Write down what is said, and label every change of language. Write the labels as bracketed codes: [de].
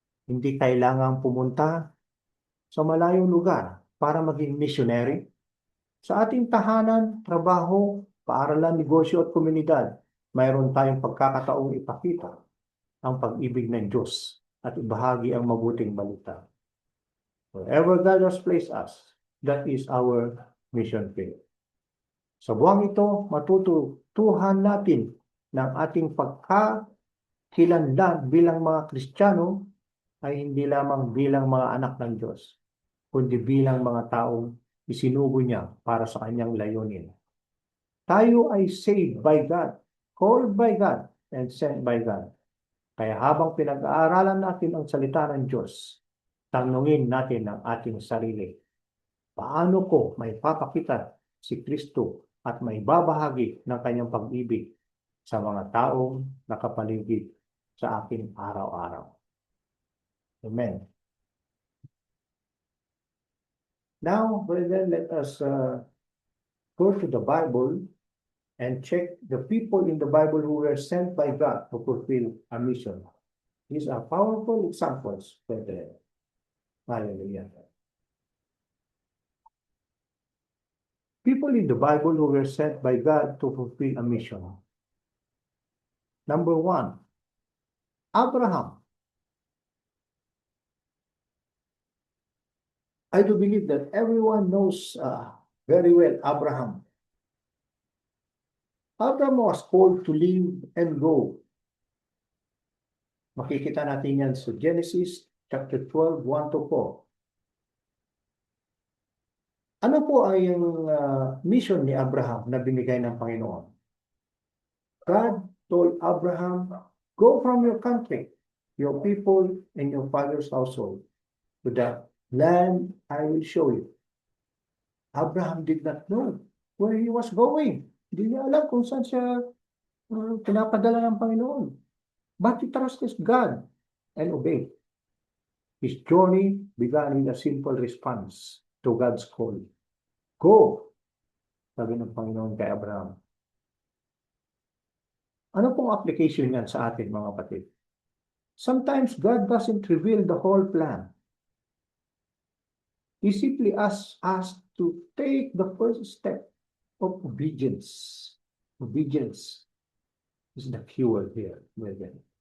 [tl] Hindi kailangang pumunta sa malayong lugar para maging missionary. Sa ating tahanan, trabaho, paaralan, negosyo at komunidad, mayroon tayong pagkakataong ipakita ang pag-ibig ng Diyos at ibahagi ang mabuting balita. [en] Wherever God has placed us, that is our mission field. [tl] Sa buwang ito, matututuhan natin ng ating pagkakilanlan bilang mga Kristiyano ay hindi lamang bilang mga anak ng Diyos, kundi bilang mga taong isinugo niya para sa kanyang layunin. Tayo ay [en] saved by God, called by God, and sent by God. [tl] Kaya habang pinag-aaralan natin ang salita ng Diyos, tanungin natin ang ating sarili. Paano ko may papakita si Kristo at may babahagi ng kanyang pag-ibig sa mga taong nakapaligid sa aking araw-araw? Amen. [en] Now, brethren, let us go to the Bible and check the people in the Bible who were sent by God to fulfill a mission. These are powerful examples, brethren. Hallelujah. People in the Bible who were sent by God to fulfill a mission. Number 1, Abraham. I do believe that everyone knows very well Abraham. Abraham was called to leave and go. [tl] Makikita natin yan sa Genesis chapter 12, 1 to 4. Ano po ay yung mission ni Abraham na binigay ng Panginoon? [en] God told Abraham, go from your country, your people, and your father's household to the Land I will show you. Abraham did not know where he was going. [tl] Hindi niya alam kung saan siya pinapadala ng Panginoon. [en] But he trusted God and obeyed. His journey began with a simple response to God's call. [tl] Go, sabi ng Panginoon kay Abraham. Ano pong application yan sa atin, mga kapatid? [en] Sometimes God doesn't reveal the whole plan. He simply asks us to take the first step of obedience. Obedience is the keyword here, brethren.